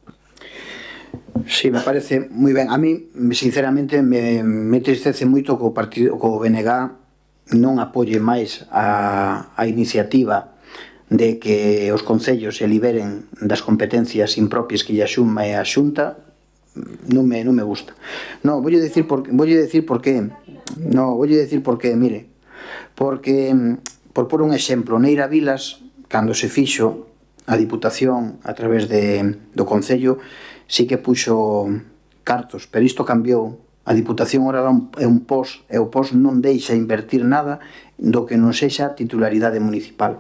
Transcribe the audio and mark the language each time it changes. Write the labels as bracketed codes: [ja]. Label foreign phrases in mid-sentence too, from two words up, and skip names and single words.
[gl] Sí, me parece moi ben. A mí, sinceramente, me tristece moito que o BNG non apoie máis a iniciativa de que os concellos se liberen das competencias impropias que lle asume a Xunta. Non me gusta. [es] No, voy a decir por qué. No, voy a decir por qué, mire. [gl] Porque, por por un exemplo, Neira Vilas, cando se fixo a Diputación a través do Concello, sí que puxo cartos, pero isto cambiou. A Diputación ora é un POS, e o POS non deixa invertir nada do que non sexa titularidade municipal.